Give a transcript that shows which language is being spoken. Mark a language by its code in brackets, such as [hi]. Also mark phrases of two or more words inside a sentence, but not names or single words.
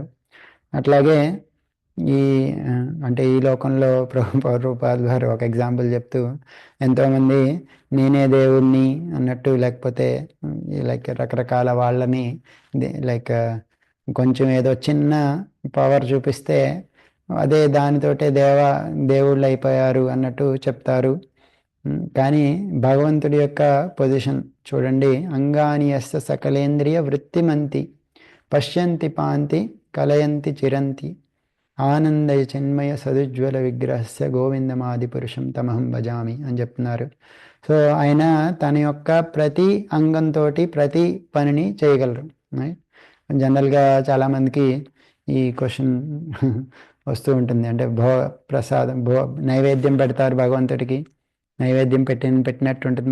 [te] అట్లాగే అంటే ఈ లోకంలో ప్రభుపాద గారు ఒక ఎగ్జాంపుల్ చెప్తూ, ఎంతోమంది నేనే దేవుణ్ణి అన్నట్టు, లేకపోతే లైక్ రకరకాల వాళ్ళని లైక్ కొంచెం ఏదో చిన్న పవర్ చూపిస్తే అదే దానితోటే దేవుళ్ళు అయిపోయారు అన్నట్టు చెప్తారు. కానీ భగవంతుడి యొక్క పొజిషన్ చూడండి. [sa] అంగాని యస్య సకలేంద్రియ వృత్తిమంతి పశ్యంతి పాంతి కలయంతి చిరంతి ఆనందయ చిన్మయ సదుజ్వల విగ్రహస్య గోవిందమాది పురుషం తమహం భజామి [te] అని చెప్తున్నారు. సో ఆయన తన యొక్క ప్రతి అంగంతో ప్రతి పనిని చేయగలరు. జనరల్గా చాలామందికి ఈ క్వశ్చన్ వస్తూ ఉంటుంది. అంటే ప్రసాదం నైవేద్యం పెడతారు భగవంతుడికి, నైవేద్యం పెట్టినట్టు ఉంటుంది.